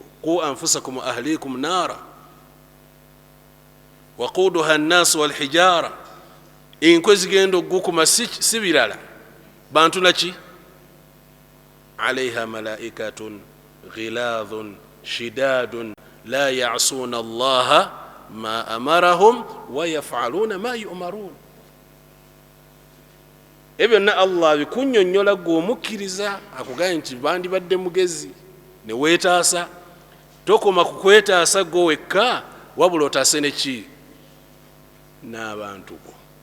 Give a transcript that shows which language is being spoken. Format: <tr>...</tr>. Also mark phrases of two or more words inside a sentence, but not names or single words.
<ar>قوا أنفسكم وأهليكم نارا وقودها الناس والحجارة,</ar> <lg>enkwe zigenda okugukuma si birala bantu naki?</lg> <ar>عليها ملائكة غلاظ شداد لا يعصون الله ما أمرهم ويفعلون ما يؤمرون.</ar> <lg>Ebyo byonna Allah bikunnyonnyola gwe omukkiriza, akugambye nti bandibadde mugezi ne weetaasa. Tokoma ku kwetaasa gwe wekka, wabula otaase neki? N'abantu bo.</lg>